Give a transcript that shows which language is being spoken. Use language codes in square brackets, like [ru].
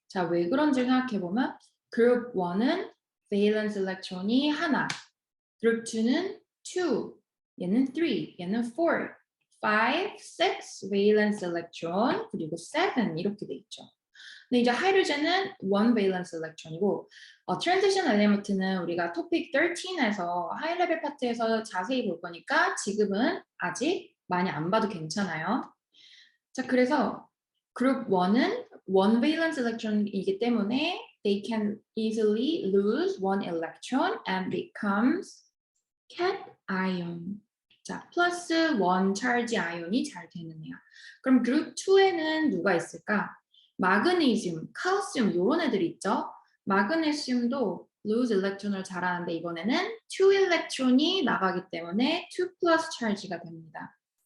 [ko] 자, 왜 그런지 생각해보면 그룹 1은 valence 일렉트론이 하나, 그룹 2는 2, 얘는 3, 얘는 4, 5, 6 valence 일렉트론, 그리고 7 이렇게 돼 있죠. 근데 이제 하이드로젠은 one valence electron이고 transition element는 우리가 토픽 13에서 하이 레벨 파트에서 자세히 볼 거니까 지금은 아직 많이 안 봐도 괜찮아요. 자, 그래서 그룹 1은 [en] one valence electron이기 때문에 they can easily lose one electron and becomes cation. [ko] 자, 플러스 원 charge 아이온이 잘 되는 애야. 그럼 그룹 2에는 누가 있을까? 마그네슘, 칼슘 이런 애들이 있죠. 마그네슘도 lose electron을 잘하는데 이번에는 2 일렉트론이 나가기 때문에 2 plus charge가 됩니다.